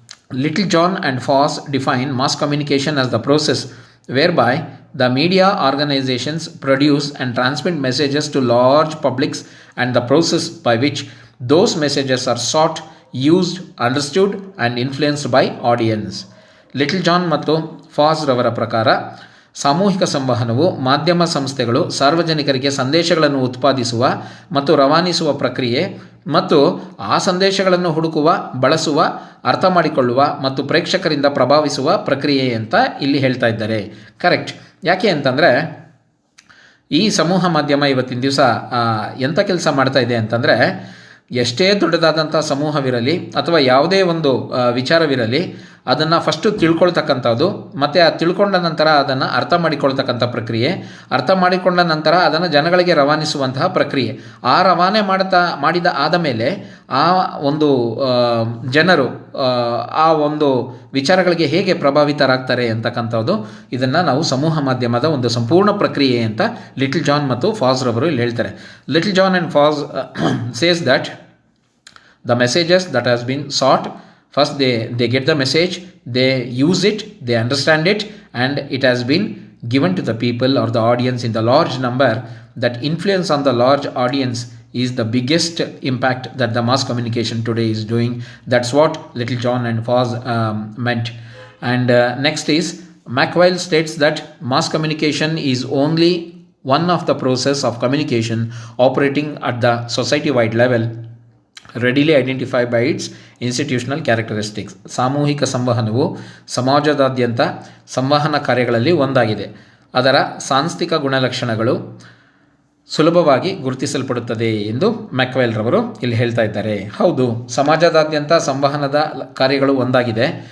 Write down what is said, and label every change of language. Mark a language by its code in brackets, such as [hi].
[en] Little John and Foss define mass communication as the process whereby the media organizations produce and transmit messages to large publics, and the process by which those messages are sought, used, understood and influenced by audience. [kn] Little John ಮತ್ತು ಫಾಸ್ ರವರ ಪ್ರಕಾರ ಸಾಮೂಹಿಕ ಸಂವಹನವು ಮಾಧ್ಯಮ ಸಂಸ್ಥೆಗಳು ಸಾರ್ವಜನಿಕರಿಗೆ ಸಂದೇಶಗಳನ್ನು ಉತ್ಪಾದಿಸುವ ಮತ್ತು ರವಾನಿಸುವ ಪ್ರಕ್ರಿಯೆ ಮತ್ತು ಆ ಸಂದೇಶಗಳನ್ನು ಹುಡುಕುವ, ಬಳಸುವ, ಅರ್ಥ ಮಾಡಿಕೊಳ್ಳುವ ಮತ್ತು ಪ್ರೇಕ್ಷಕರಿಂದ ಪ್ರಭಾವಿಸುವ ಪ್ರಕ್ರಿಯೆ ಅಂತ ಇಲ್ಲಿ ಹೇಳ್ತಾ ಇದ್ದಾರೆ. ಕರೆಕ್ಟ್. ಯಾಕೆ ಅಂತಂದರೆ ಈ ಸಮೂಹ ಮಾಧ್ಯಮ ಇವತ್ತಿನ ದಿವಸ ಎಂಥ ಕೆಲಸ ಮಾಡ್ತಾ ಇದೆ ಅಂತಂದರೆ, ಎಷ್ಟೇ ದೊಡ್ಡದಾದಂಥ ಸಮೂಹವಿರಲಿ ಅಥವಾ ಯಾವುದೇ ಒಂದು ವಿಚಾರವಿರಲಿ, ಅದನ್ನು ಫಸ್ಟು ತಿಳ್ಕೊಳ್ತಕ್ಕಂಥದ್ದು ಮತ್ತು ಆ ತಿಳ್ಕೊಂಡ ನಂತರ ಅದನ್ನು ಅರ್ಥ ಮಾಡಿಕೊಳ್ತಕ್ಕಂಥ ಪ್ರಕ್ರಿಯೆ, ಅರ್ಥ ಮಾಡಿಕೊಂಡ ನಂತರ ಅದನ್ನು ಜನಗಳಿಗೆ ರವಾನಿಸುವಂತಹ ಪ್ರಕ್ರಿಯೆ. ಆ ರವಾನೆ ಮಾಡಿದ ಆದ ಮೇಲೆ ಆ ಒಂದು ಜನರು ಆ ಒಂದು ವಿಚಾರಗಳಿಗೆ ಹೇಗೆ ಪ್ರಭಾವಿತರಾಗ್ತಾರೆ ಅಂತಕ್ಕಂಥದ್ದು, ಇದನ್ನು ನಾವು ಸಮೂಹ ಮಾಧ್ಯಮದ ಒಂದು ಸಂಪೂರ್ಣ ಪ್ರಕ್ರಿಯೆ ಅಂತ ಲಿಟಲ್ ಜಾನ್ ಮತ್ತು ಫಾಸ್ ರವರು ಇಲ್ಲಿ ಹೇಳ್ತಾರೆ. [en] Littlejohn and Foss says that the messages that has been sought, first they get the message, they use it, they understand it, and it has been given to the people or the audience in the large number. That influence on the large audience is the biggest impact that the mass communication today is doing. That's what Little John and Foss meant. And next is, McWhile states that mass communication is only one of the process of communication operating at the society-wide level, readily identified by its institutional characteristics. [kn] ಸಾಮೂಹಿಕ ಸಂವಹನವು ಸಮಾಜದಾದ್ಯಂತ ಸಂವಹನ ಕಾರ್ಯಗಳಲ್ಲಿ ಒಂದಾಗಿದೆ. ಅದರ ಸಾಂಸ್ಥಿಕ ಗುಣಲಕ್ಷಣಗಳು ಸುಲಭವಾಗಿ ಗುರುತಿಸಲ್ಪಡುತ್ತದೆ ಎಂದು ಮ್ಯಾಕ್ವೆಲ್ ರವರು ಇಲ್ಲಿ ಹೇಳ್ತಾ ಇದ್ದಾರೆ. ಹೌದು, ಸಮಾಜದಾದ್ಯಂತ ಸಂವಹನದ ಕಾರ್ಯಗಳು ಒಂದಾಗಿದೆ.